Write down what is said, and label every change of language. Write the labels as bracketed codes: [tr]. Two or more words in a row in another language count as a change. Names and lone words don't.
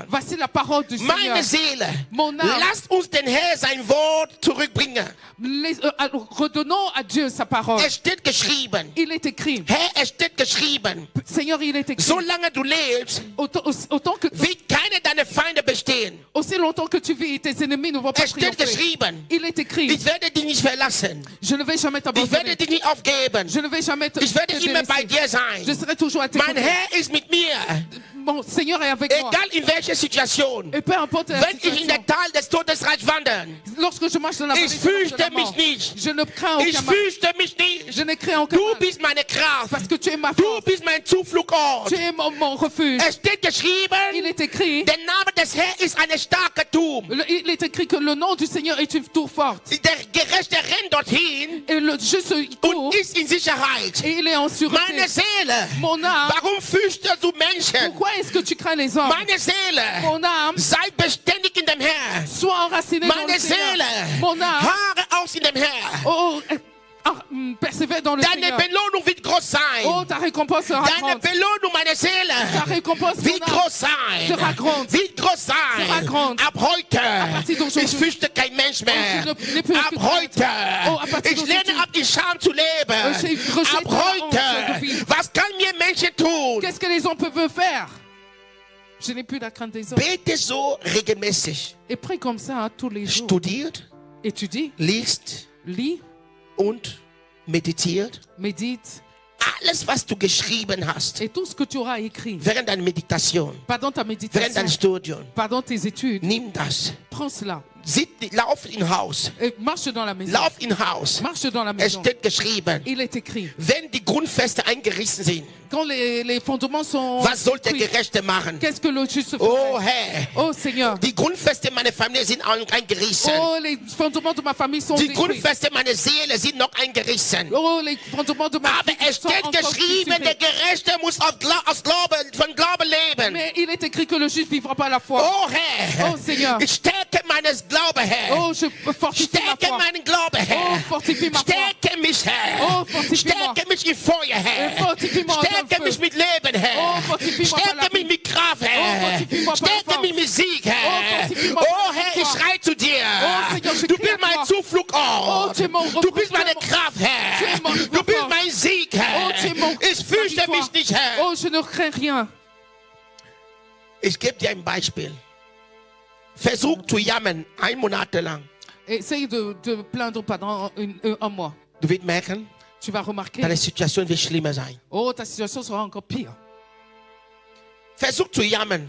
[fr] voici la parole du Seigneur. [de] Meine Seele, [fr] Mon âme. [de] lasst uns den Herr sein Wort zurückbringen. [fr] Redonnons à Dieu sa parole. [de] Es steht geschrieben. [fr] Il est écrit. [de] Herr, es steht geschrieben. [fr] Seigneur, il est écrit. [de] Solange du lebst, [fr] Autant que, [de] wird keine deiner Feinde bestehen. [fr] aussi longtemps que tu vis, tes ennemis ne vont pas [de] Es steht [fr] triompher. [de] geschrieben. [fr] Il est écrit. [de] Ich werde dich nicht verlassen. [fr] Je ne vais jamais [de] Ich werde [fr] t'abandonner. [de] dich nicht aufgeben. [fr] Je ne vais jamais te [de] Ich werde [fr] te [de] immer bei [fr] délaisser. [de] dir sein. [fr] Je serai toujours à tes [de] Mein [fr] côtés. [de] Herr ist mit mir. [fr] Mon Seigneur est avec moi. [de] Egal in welcher Situation. [fr] Et peu importe la [de] Wenn ich in [fr] situation, [de] der Tal des Todesreichs wandern, [fr] lorsque je marche dans la [de] ich [fr] vallée de l'ombre de la [de] fürchte mich [fr] mort, [de] nicht. [fr] je ne crains [de] Ich [fr] aucun mal. [de] fürchte mich nicht. [fr] Je ne crains aucun [de] Du [fr] mal. [de] bist meine Kraft. [fr] Parce que tu es ma [de] Du [fr] force. [de] bist mein Zufluchtsort. [fr] Tu es mon refuge. [de] Es steht [fr] Il [de] geschrieben, [fr] est écrit. [de] der Name des Herrn ist eine starke Turm. [fr] Il est écrit que le nom du Seigneur est une tour forte. [de] Der Gerechte rennt dorthin [fr] Et le juste court [de] und ist in Sicherheit. [fr] et il est en sûreté. [de] Meine Seele, [fr] Mon âme, [de] warum fürchtest du Menschen? [fr] pourquoi est-ce que tu crains les hommes? [de] Meine Seele, [fr] Mon âme, [de] sei beständig in dem Herrn. [fr] sois enraciné dans le [de] Meine [fr] Seigneur. [de] Seele, [fr] Mon âme, [de] haare aus in dem Herrn. [fr] persévère dans le [de] Deine [fr] Seigneur. [de] Belohnung wird groß [fr] Oh, [de] sein. [fr] ta récompense sera [de] Deine [fr] grande. [de] Belohnung, meine [fr] Ta [de] Seele, [fr] récompense [de] wird [fr] mon âme, [de] groß sein. [fr] sera grande. [de] Wird groß [fr] Sera [de] sein. [fr] grande. [de] Ab heute, [fr] partir d'aujourd'hui. [de] ich fürchte kein Mensch mehr. [fr] Oh, je ne peux [de] Ab [fr] plus [de] heute, [fr] Oh, à partir [de] ich lerne [fr] d'aujourd'hui. [de] ab, die Scham zu leben. [fr] Je rejette [de] Ab [fr] la honte de [de] heute, [fr] vivre. [de] was kann mir Menschen tun? [fr] Qu'est-ce que les hommes peuvent faire? Je n'ai plus la crainte des hommes. [de] Bete so regelmäßig. [fr] Et prie comme ça hein, tous les jours. [de] Studiert, [fr] Étudie, [de] liest [fr] lis, [de] und meditiert. [fr] médite. [de] Alles, was du geschrieben hast, [fr] Et tout ce que tu auras écrit, [de] während deiner Meditation, [fr] pendant ta [de] während [fr] méditation, [de] deinem Studium, [fr] pendant tes études, [de] nimm das. [fr] prends cela. [de] Lauf in Haus. [fr] Et marche dans la maison. [de] Lauf in Haus. [fr] Marche dans la [de] Es [fr] maison. [de] steht geschrieben, [fr] Il est écrit. [de] wenn die Grundfeste eingerissen sind, [fr] Quand les fondements sont [de] was soll der [fr] détruits, [de] Gerechte machen? [fr] qu'est-ce que le juste Oh ferait? [de] Herr, [fr] Oh Seigneur. [de] die Grundfeste meiner Familie sind eingerissen. [fr] Oh, les fondements de ma famille sont [de] Die [fr] détruits. [de] Grundfeste meiner Seele sind noch eingerissen. [fr] Oh, les fondements de ma [de] Aber [fr] famille [de] es [fr] sont [de] steht [fr] encore [de] geschrieben, der [fr] cultivés. [de] Gerechte muss aus Glauben, von Glauben leben. [fr] Mais il est écrit que le juste vivra par la foi. [de] Oh Herr, [fr] Oh, Seigneur. [de] ich stärke meines Glauben, Herr. [fr] Oh, je fortifie ma [de] Stärke [fr] foi. [de] meinen Glauben, Herr. [fr] Oh, fortifie ma foi. [de] Stärke mich, Herr. [fr] Oh, fortifie-moi. [de] Stärke mich im Feuer, Herr. [fr] Fortifie-moi en [de] Stärke [fr] ton [de] mich [fr] feu. [de] mit Leben, Herr. [fr] Oh, fortifie-moi par la [de] Stärke mich [fr] vie. [de] mit Kraft, Oh, Herr. [fr] fortifie-moi par la [de] Stärke [fr] force. [de] mich mit Sieg, Oh, Herr. [fr] fortifie-moi par Oh, la [de] Herr, ich [fr] victoire. [de] schrei zu dir. [fr] Oh, Seigneur, je [de] Du [fr] crie [de] bist [fr] à [de] mein [fr] toi. [de] Zufluchtsort. [fr] Oh, tu es mon [de] Du bist meine [fr] refuge. [de] Kraft, [fr] Tu [de] Herr. [fr] es mon [de] Du bist [fr] refuge. [de] mein Sieg, Oh, Herr. [fr] tu es mon [de] Ich fürchte [fr] victoire. [de] mich nicht, Herr. [fr] Oh, je ne crains rien. [de] Ich gebe dir ein Beispiel. Versuch zu jammern, 1 Monat lang. [fr] Essaye de te plaindre pendant un mois. [de] Du wirst merken, [fr] Tu vas remarquer, [de] deine Situation wird schlimmer sein. [fr] oh, ta situation sera encore pire. [de] Versuch zu jammern.